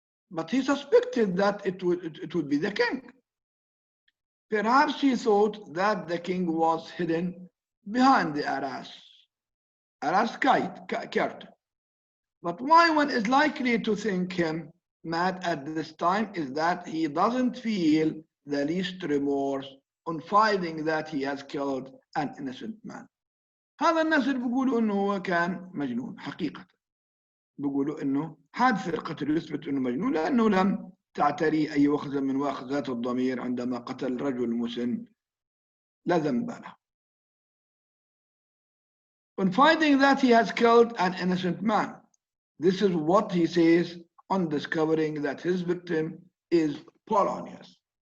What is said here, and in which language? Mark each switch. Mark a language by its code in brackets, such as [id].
[en] But he suspected that it would be the king. Perhaps he thought that the king was hidden behind the arras curtain. But why one is likely to think him mad at this time is that he doesn't feel the least remorse on finding that he has killed an innocent man. [ar] هذا الناس اللي بيقولوا انه هو كان مجنون حقيقة. بيقولوا انه حادث القتل يثبت انه مجنون لانه لم تعتري اي وخزة من واخذات الضمير عندما قتل رجل مسن لا ذنب له. [en] On finding that he has killed an innocent man, this is what he says on discovering that his victim is Polonius.